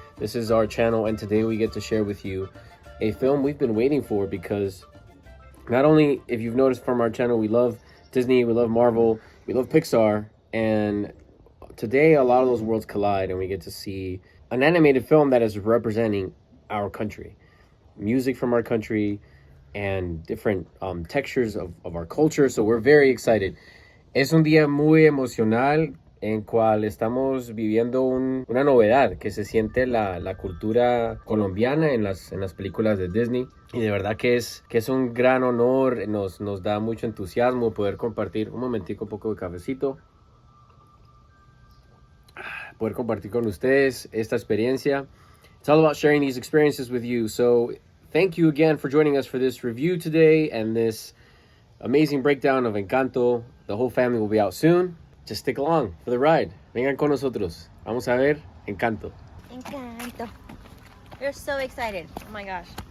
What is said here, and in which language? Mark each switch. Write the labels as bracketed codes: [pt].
[en] This is our channel, and today we get to share with you a film we've been waiting for, because not only, if you've noticed from our channel, we love Disney, we love Marvel, we love Pixar, and today a lot of those worlds collide and we get to see an animated film that is representing our country, music from our country, and different textures of our culture. So we're very excited. [es] Es un día muy emocional en cual estamos viviendo una novedad que se siente la cultura colombiana en las películas de Disney. Y de verdad que es un gran honor, nos da mucho entusiasmo poder compartir, un momentico, un poco de cafecito, poder compartir con ustedes esta experiencia. [en] It's all about sharing these experiences with you. So thank you again for joining us for this review today and this amazing breakdown of Encanto. The whole family will be out soon. Just stick along for the ride. [es] Vengan con nosotros. Vamos a ver Encanto. [en] Encanto. We're so excited. Oh my gosh.